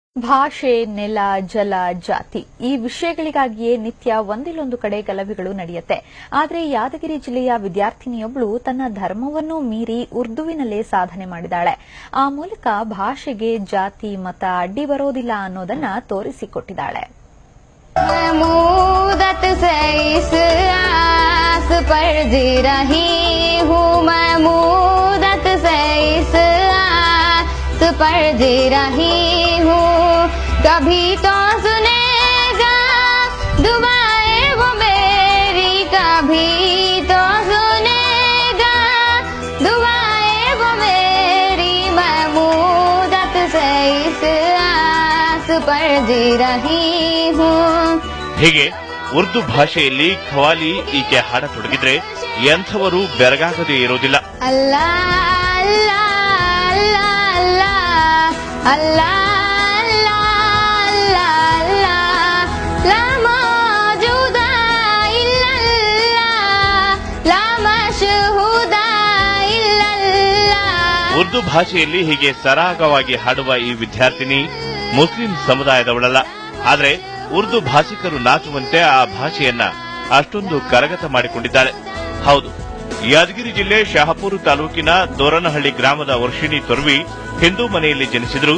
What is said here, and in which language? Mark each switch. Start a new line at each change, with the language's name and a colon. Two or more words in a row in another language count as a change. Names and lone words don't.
Kannada: ಭಾಷೆ, ನೆಲ, ಜಲ, ಜಾತಿ ಈ ವಿಷಯಗಳಿಗಾಗಿಯೇ ನಿತ್ಯ ಒಂದಿಲ್ಲೊಂದು ಕಡೆ ಗಲಭೆಗಳು ನಡೆಯುತ್ತೆ. ಆದರೆ ಯಾದಗಿರಿ ಜಿಲ್ಲೆಯ ವಿದ್ಯಾರ್ಥಿನಿಯೊಬ್ಬಳು ತನ್ನ ಧರ್ಮವನ್ನೂ ಮೀರಿ ಉರ್ದುವಿನಲ್ಲೇ ಸಾಧನೆ ಮಾಡಿದಾಳೆ. ಆ ಮೂಲಕ ಭಾಷೆಗೆ ಜಾತಿ, ಮತ ಅಡ್ಡಿ ಬರೋದಿಲ್ಲ ಅನ್ನೋದನ್ನ ತೋರಿಸಿಕೊಟ್ಟಿದ್ದಾಳೆ.
Hindi: पर जी रही हूँ कभी तो सुनेगा दुआएं वो मेरी, कभी तो सुनेगा दुआएं वो मेरी, महमूदत से इस आस पर जी रही हूँ.
Kannada: ಹೀಗೆ ಉರ್ದು ಭಾಷೆಯಲ್ಲಿ ಖವಾಲಿ ಈಕೆ ಹಾಡತೊಡಗಿದ್ರೆ ಎಂಥವರು ಬೆರಗಾಗದೇ ಇರೋದಿಲ್ಲ.
Arabic: الله الله الله الله لا موجودة إلا الله لا مشهودة إلا الله.
Kannada: ಉರ್ದು ಭಾಷೆಯಲ್ಲಿ ಹೀಗೆ ಸರಾಗವಾಗಿ ಹಾಡುವ ಈ ವಿದ್ಯಾರ್ಥಿನಿ ಮುಸ್ಲಿಂ ಸಮುದಾಯದವಳಲ್ಲ. ಆದರೆ ಉರ್ದು ಭಾಷಿಕರು ನಾಚುವಂತೆ ಆ ಭಾಷೆಯನ್ನ ಅಷ್ಟೊಂದು ಕರಗತ ಮಾಡಿಕೊಂಡಿದ್ದಾಳೆ. ಹೌದು, ಯಾದಗಿರಿ ಜಿಲ್ಲೆ ಶಹಾಪುರ ತಾಲೂಕಿನ ದೋರನಹಳ್ಳಿ ಗ್ರಾಮದ ವರ್ಷಿಣಿ ತೊರ್ವಿ ಹಿಂದೂ ಮನೆಯಲ್ಲಿ ಜನಿಸಿದ್ರು.